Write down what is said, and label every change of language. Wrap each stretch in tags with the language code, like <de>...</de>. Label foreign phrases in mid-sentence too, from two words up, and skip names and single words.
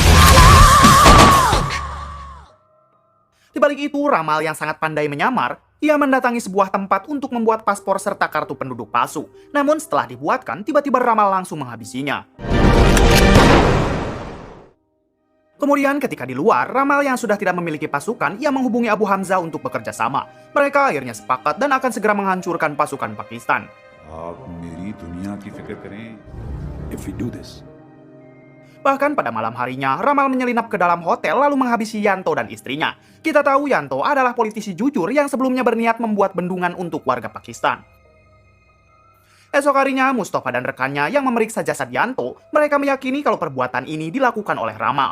<id>Di balik itu, Ramal yang sangat pandai menyamar, ia mendatangi sebuah tempat untuk membuat paspor serta kartu penduduk palsu. Namun setelah dibuatkan, tiba-tiba Ramal langsung menghabisinya. Kemudian ketika di luar, Ramal yang sudah tidak memiliki pasukan, ia menghubungi Abu Hamzah untuk bekerja sama. Mereka akhirnya sepakat dan akan segera menghancurkan pasukan Pakistan.</id> <hi>आप मेरी दुनिया की फिक्र करें.</hi> <en>If we do this,</en> <id>Bahkan pada malam harinya, Ramal menyelinap ke dalam hotel lalu menghabisi Yanto dan istrinya. Kita tahu Yanto adalah politisi jujur yang sebelumnya berniat membuat bendungan untuk warga Pakistan. Esok harinya, Mustafa dan rekannya yang memeriksa jasad Yanto, mereka meyakini kalau perbuatan ini dilakukan oleh Ramal.</id>